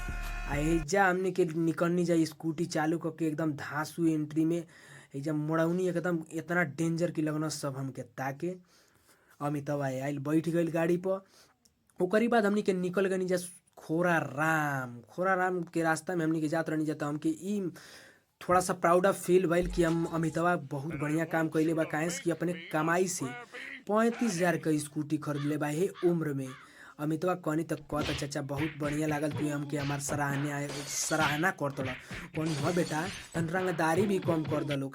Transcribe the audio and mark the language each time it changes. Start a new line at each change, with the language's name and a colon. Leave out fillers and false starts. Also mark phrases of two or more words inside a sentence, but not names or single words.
Bhojpuri: जा हमने के निकलनी जा स्कूटी चालू करके एकदम धांसू एंट्री में एजा मोड़ौनी एकदम इतना डेंजर की लगना सब हमके ताके। अमिताभ आयल बैठ गई गाड़ी पर। ओकरी बाद हमने के निकल गनी जा खोरा राम के रास्ता में हमने के जात रहनी जाता। हमके ई थोड़ा सा
English: proud of feel
Bhojpuri: भइल कि हम अमिताभ बहुत बढ़िया काम कैले बा। काहे कि अपने कमाई से 35,000 का स्कूटी खरीद ले बा हे उम्र में। अमिताभ कहनी तो कहता चाचा बहुत बढ़िया लागल, तू हमके हमार सराहना करत कौन हाँ बेटा तन रंगदारी भी कम कर दलो।